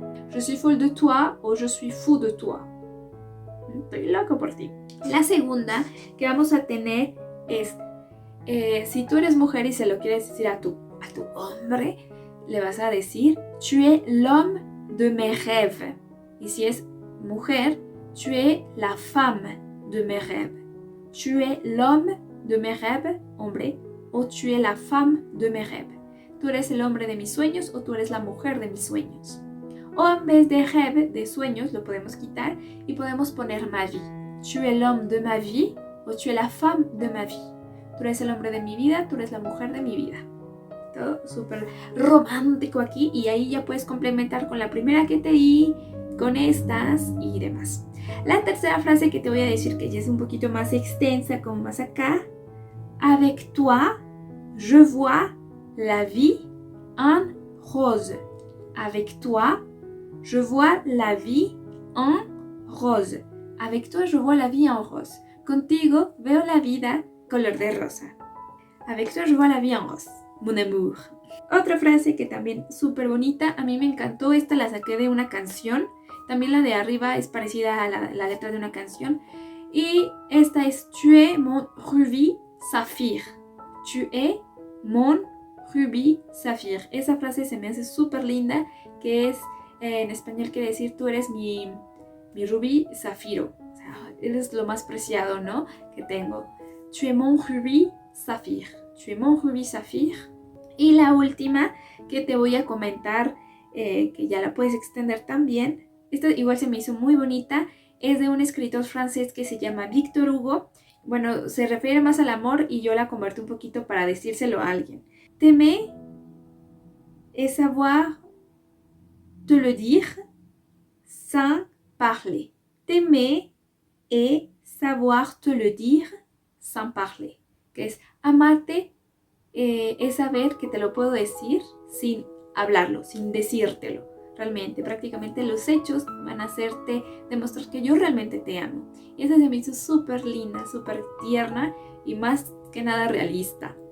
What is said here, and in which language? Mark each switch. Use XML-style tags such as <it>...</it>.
<fr>Je suis folle de toi o je suis fou de toi.</fr> <es>Estoy loco por ti. La segunda que vamos a tener es si tú eres mujer y se lo quieres decir a tu hombre, le vas a decir</es> <fr>tu es l'homme de mes rêves.</fr> <es>Y si es mujer,</es> <fr>tu es la femme de mes rêves. Tu es l'homme de mes rêves, hombre, o tu es la femme de mes rêves.</fr> <es>Tú eres el hombre de mis sueños o tú eres la mujer de mis sueños. O en vez de rêve, de sueños, lo podemos quitar y podemos poner</es> <fr>ma vie. Tu es l'homme de ma vie o tu es la femme de ma vie.</fr> <es>Tú eres el hombre de mi vida, tú eres la mujer de mi vida. Todo súper romántico aquí, y ahí ya puedes complementar con la primera que te di, con estas y demás. La tercera frase que te voy a decir, que ya es un poquito más extensa, como más acá.</es> <fr>Avec toi, je vois la vie en rose. Avec toi, je vois la vie en rose. Avec toi, je vois la vie en rose.</fr> <es>Contigo veo la vida color de rosa.</es> <fr>Avec toi, je vois la vie en rose. Mon amour.</fr> <es>Otra frase que también súper bonita, a mí me encantó, esta la saqué de una canción. También la de arriba es parecida a la letra de una canción. Y esta es</es> <fr>tu es mon rubis saphir. Tu es mon rubis saphir.</fr> <es>Esa frase se me hace súper linda, que es, en español quiere decir tú eres mi rubí zafiro. O sea, eres lo más preciado, ¿no? Que tengo.</es> <fr>Tu es mon rubis saphir. Tu es mon rubis saphir.</fr> <es>Y la última que te voy a comentar, que ya la puedes extender también. Esta igual se me hizo muy bonita. Es de un escritor francés que se llama Victor Hugo. Bueno, se refiere más al amor y yo la convertí un poquito para decírselo a alguien.</es> <fr>T'aimer et savoir te le dire sans parler. T'aimer et savoir te le dire sans parler.</fr> <es>Que es amarte, es saber que te lo puedo decir sin hablarlo, sin decírtelo. Realmente, prácticamente los hechos van a hacerte demostrar que yo realmente te amo. Y esa se me hizo súper linda, súper tierna y más que nada realista.</es>